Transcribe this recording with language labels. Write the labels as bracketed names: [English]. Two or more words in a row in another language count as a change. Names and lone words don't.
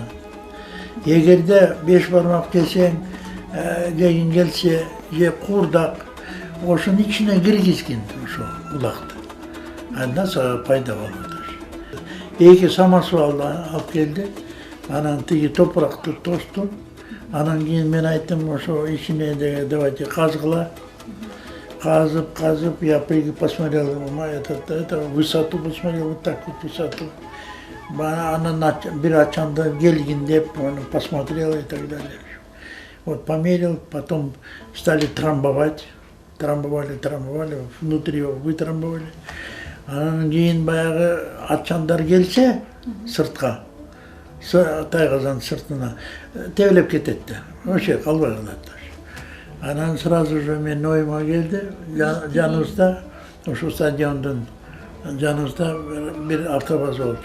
[Kyrgyz] Эгерде 5 бармак келсең, жегин келсе, же курдак, ошонун ичине киргизгин ошо улакты. Андан сага пайда болот. 2 самосвал алып келди, анан тиги топуракты тосту, анан кийин мен айттым, ошо ичине давайте казгыла. Казып, [Russian] я посмотрел, это высоту посмотрел, вот так вот высоту. [Kyrgyz] Она бир ачанда келгин деп, [Russian] посмотрел и так далее. Вот померил, потом стали трамбовать, внутри его вытрамбовали. [Kyrgyz] Анан кийин баягы ачандар келсе сыртка, Тайгазан сыртына тебелеп кетет да, вообще калбай калат. Анан [Russian] сразу же [Kyrgyz] мен оюма келди, жаныбызда, ушу стадиондун жаныбызда бир автобаз болчу.